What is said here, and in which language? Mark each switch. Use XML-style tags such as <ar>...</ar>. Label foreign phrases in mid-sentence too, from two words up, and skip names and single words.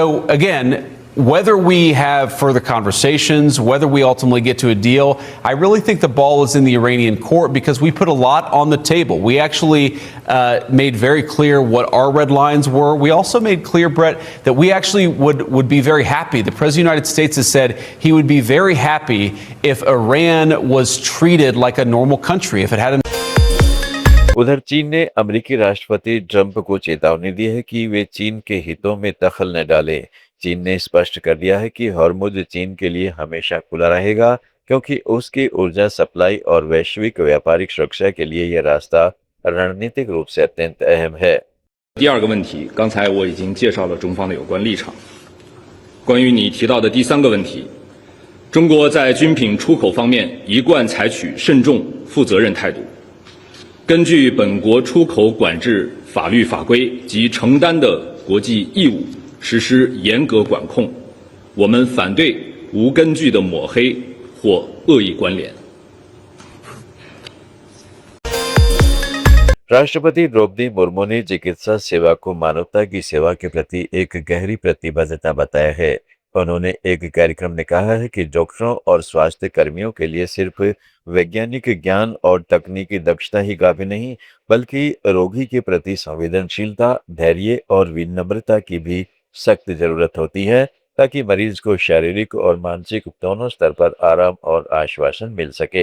<en>So again, whether we have further conversations, whether we ultimately get to a deal, I really think the ball is in the Iranian court because we put a lot on the table. We actually made very clear what our red lines were. We also made clear, Brett, that we actually would be very happy. The President of the United States has said he would be very happy if Iran was treated like a normal country, if it had</en> <hi>उधर चीन ने अमेरिकी राष्ट्रपति ट्रंप को चेतावनी दी है कि वे चीन के हितों में दखल न डालें। चीन ने स्पष्ट कर दिया है कि हॉर्मुज चीन के लिए हमेशा खुला रहेगा क्योंकि उसकी ऊर्जा सप्लाई और वैश्विक व्यापारिक सुरक्षा के लिए यह रास्ता रणनीतिक रूप से अत्यंत अहम है।</hi> <zh>第二个问题，刚才我已经介绍了中方的有关立场。关于你提到的第三个问题，中国在军品出口方面一贯采取慎重、负责任态度。根据本国出口管制法律法规及承担的国际义务，实施严格管控。我们反对无根据的抹黑或恶意关联。</zh> <hi>राष्ट्रपति द्रौपदी मुर्मू ने चिकित्सा सेवा को मानवता की सेवा के प्रति एक गहरी प्रतिबद्धता बताया है। उन्होंने एक कार्यक्रम में कहा है कि डॉक्टरों और स्वास्थ्य कर्मियों के लिए सिर्फ वैज्ञानिक ज्ञान और तकनीकी दक्षता ही काफी नहीं, बल्कि रोगी के प्रति संवेदनशीलता, धैर्य और विनम्रता की भी सख्त जरूरत होती है ताकि मरीज को शारीरिक और मानसिक दोनों स्तर पर आराम और आश्वासन मिल सके।</hi>